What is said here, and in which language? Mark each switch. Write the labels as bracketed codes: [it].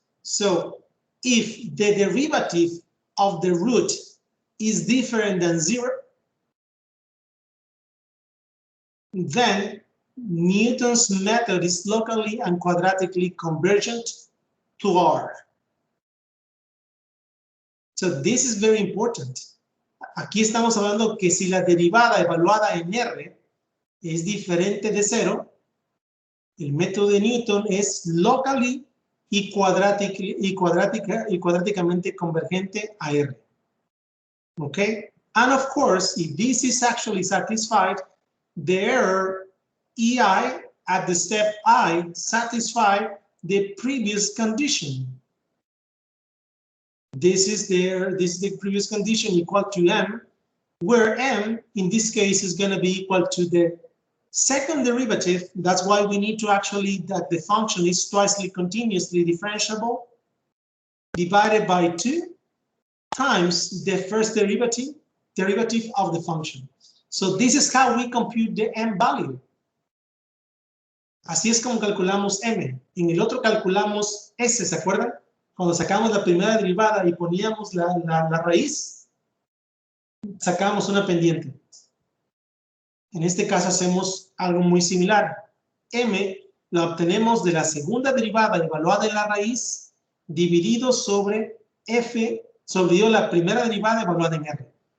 [en] So if the derivative of the root is different than 0, then Newton's method is locally and quadratically convergent to R. So this is very important. [es] Aquí estamos hablando que si la derivada evaluada en R es diferente de 0, el método de Newton es locally y cuadráticamente convergente a R. [en] Okay? And of course, if this is actually satisfied, the error EI at the step I satisfy the previous condition. This is the previous condition equal to M, where M in this case is going to be equal to the second derivative. That's why we need to actually that the function is twice continuously differentiable divided by 2 times the first derivative of the function. So this is how we compute the M value. [es] Así es como calculamos M. En el otro calculamos S, ¿se acuerdan? Cuando sacamos la primera derivada y poníamos la raíz, sacábamos una pendiente. En este caso hacemos algo muy similar. M la obtenemos de la segunda derivada evaluada en la raíz, dividido sobre F, sobre la primera derivada evaluada en R.